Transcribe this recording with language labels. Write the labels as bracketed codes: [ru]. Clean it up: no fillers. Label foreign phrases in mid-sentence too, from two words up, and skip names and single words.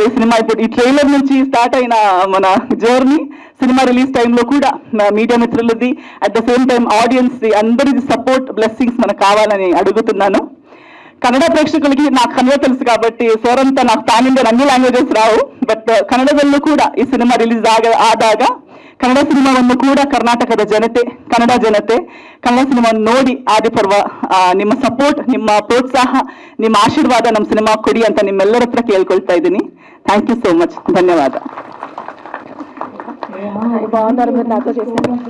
[te] ఈ సినిమా ఇప్పుడు ఈ ట్రైలర్ నుంచి స్టార్ట్ అయిన మన జర్నీ, సినిమా [en] release timelo [te] కూడా మీడియా మిత్రులది, [en] at the same time [te] ఆడియన్స్ ది, అందరిది [en] support, blessings [te] మనకు కావాలని అడుగుతున్నాను. కన్నడ ప్రేక్షకులకి నాకు కన్నడ తెలుసు కాబట్టి సార్ అంతా నాకు [en] pan Indian [te] ಅన్ని లాంగ్వేజెస్ రావు. [kn] ಬಟ್ ಕನ್ನಡದಲ್ಲೂ ಕೂಡ ಈ ಸಿನಿಮಾ ರಿಲೀಸ್ ಆದಾಗ ಕನ್ನಡ ಸಿನಿಮಾವನ್ನು ಕೂಡ ಕರ್ನಾಟಕದ ಜನತೆ, ಕನ್ನಡ ಜನತೆ ಕನ್ನಡ ಸಿನಿಮಾವನ್ನು ನೋಡಿ ಆದಿಪರ್ವ ನಿಮ್ಮ ಸಪೋರ್ಟ್, ನಿಮ್ಮ ಪ್ರೋತ್ಸಾಹ, ನಿಮ್ಮ ಆಶೀರ್ವಾದ ನಮ್ಮ ಸಿನಿಮಾ ಕೊಡಿ ಅಂತ ನಿಮ್ಮೆಲ್ಲರ ಹತ್ರ ಕೇಳ್ಕೊಳ್ತಾ ಇದ್ದೀನಿ. [en] thank you so much. ಧನ್ಯವಾದ. [te] బాగున్నారు మీరు నాతో చేసిన.